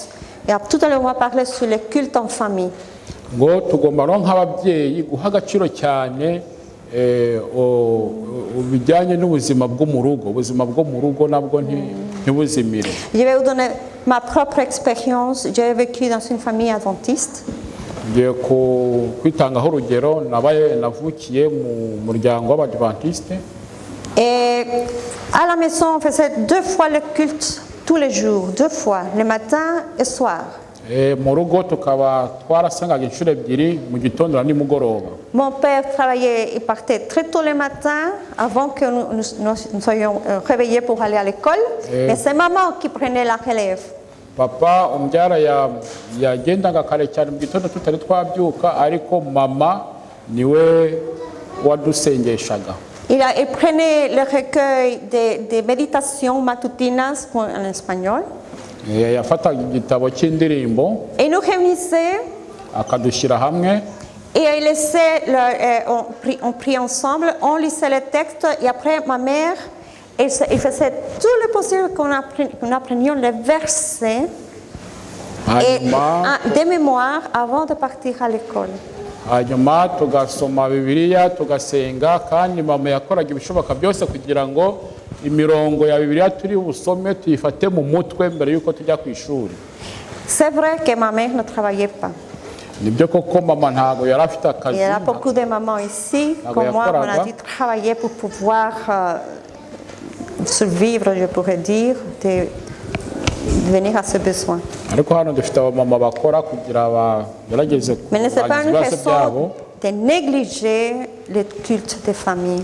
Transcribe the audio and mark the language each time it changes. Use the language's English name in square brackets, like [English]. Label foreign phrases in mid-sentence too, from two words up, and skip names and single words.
[French] Et tout à l'heure, on va parler sur le culte en famille. [Kinyarwanda] Ngo tugomba no nk'ababyeyi guha agaciro cyane bijyanye n'ubuzima bwo mu rugo. Ubuzima bwo mu rugo nabwo ntibuzimire. [French] Je vais vous donner ma propre expérience. J'ai vécu dans une famille adventiste. [Kinyarwanda] Ngiye kwitangaho urugero, navukiye mu muryango w'abadventiste. [French] Et à la maison, on faisait 2 fois le culte tous les jours, 2 fois, le matin et soir. [Kinyarwanda] Mu rugo tukaba twarasengaga inshuro ebyiri, mu gitondo na nimugoroba. [French] Mon père travaillait, il partait très tôt le matin, avant que nous soyons réveillés pour aller à l'école. Et c'est maman qui prenait la relève. [Kinyarwanda] Papa umbyara yagendaga kare cyane mu gitondo tutari twabyuka, ariko mama niwe wadusengeshaga. [French] Il prenait le recueil des méditations matutinas en espagnol. [Kinyarwanda] Yafataga igitabo cy'indirimbo. [French] Et il nous réunissait. [Kinyarwanda] Akadushyira hamwe. [French] Et il laissait, on priait ensemble, on lisait les textes. Et après, ma mère, il faisait tout le possible qu'on apprenions les versets de mémoire avant de partir à l'école. [Kinyarwanda] Hanyuma tugasoma Bibiliya tugasenga, kandi mama yakoraga ibishoboka byose kugira ngo imirongo ya Bibiliya turi busome tuyifate mu mutwe mbere yuko tujya ku ishuri. [French] C'est vrai que ma mère ne travaillait pas. [Kinyarwanda] Nibyo koko mama ntago yari afite akazi. [French] Il y a beaucoup de mamans ici, comme moi, on a dû travailler pour pouvoir survivre, je pourrais dire, de venir à ce besoin. Mais ce n'est pas une raison de négliger le culte des familles.